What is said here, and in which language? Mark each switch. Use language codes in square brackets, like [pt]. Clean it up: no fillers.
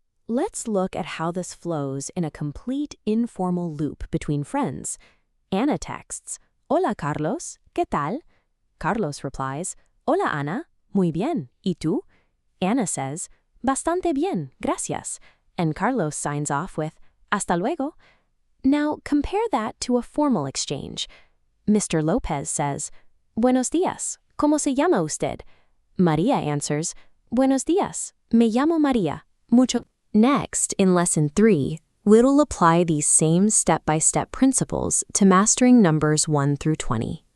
[en] Let's look at how this flows in a complete informal loop between friends. [es] Ana [en] texts, [es] Hola Carlos, ¿qué tal? Carlos [en] replies, [es] Hola Ana, muy bien, ¿y tú? [en] Ana says, [es] Bastante bien, gracias. [en] And Carlos signs off with, [es] Hasta luego. [en] Now compare that to a formal exchange. Mr. [es] Lopez [en] says, [es] Buenos días, ¿cómo se llama usted? Maria [en] answers, [es] Buenos días, me llamo Maria, mucho. [en] Next, in Lesson 3, we'll apply these same step-by-step principles to mastering numbers 1 through 20.